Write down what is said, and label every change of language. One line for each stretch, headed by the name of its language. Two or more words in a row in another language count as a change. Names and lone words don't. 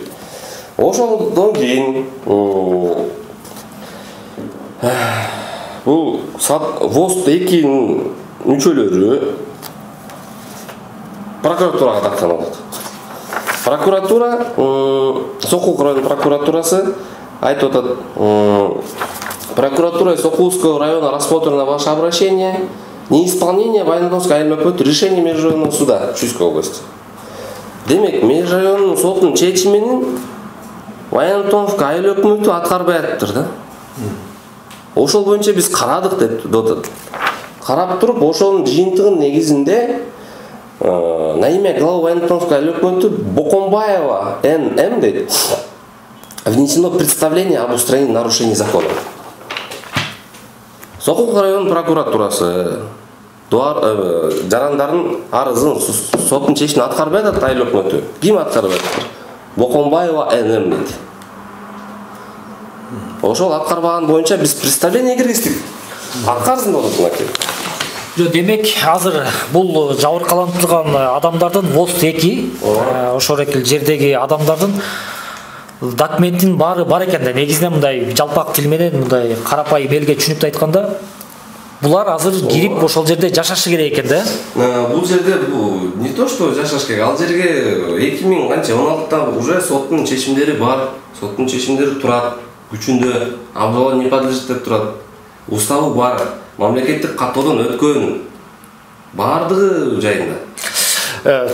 Kyrgyz: Ошондон кийин бул ВОСТ 2-нин мүчөлөрү прокуратурага даттанылат. Прокуратура, Сокулук районунун прокуратурасы айтып атат.
Russian: Прокуратура Сокулского района рассмотрено ваше обращение неисполнение Вайнантоновской
Kyrgyz: айыл өкмөтү
Russian: решения межрайонного суда Чуйской области.
Kyrgyz: Демек, межрайоннун сотунун чечимин Вайнантоновка айыл өкмөтү аткарбай атыптыр да. Ошол боюнча биз карадык деп атат. Карап туруп, ошонун жыйынтыгынын негизинде
Russian: на имя главы Вайнантоновской
Kyrgyz: айыл өкмөтү Бокомбаева Н.М. дейт.
Russian: Внесено представление об устранении нарушений закона.
Kyrgyz: Сокулук районунун прокуратурасы жарандардын арызын соттун чечимин аткарбай атат айыл өкмөтү. Ким аткарбай атат? Боконбаева НМ дейт. Ошол аткарбаган боюнча биз представление киргиздик. Аткарсын болот мынакей. Демек азыр бул жабыркаланып турган адамдардын ВОЗ-2 ошол экил жердеги адамдардын документтин баары бар экен да. Негизинен мындай жалпак тил менен мындай карапайым элге түшүнүктүү айтканда булар азыр кирип ошол жерде жашашы керек экен да. Бул жерде
Russian: не то что
Kyrgyz: жашаш керек, ал жерге 2016-та уже соттун чечимдери бар. Соттун чечимдери турат, күчүндө,
Russian: обжалованию не подлежит
Kyrgyz: деп турат. Уставы бар, мамлекеттик каттоодон өткөн, баардыгы жайында.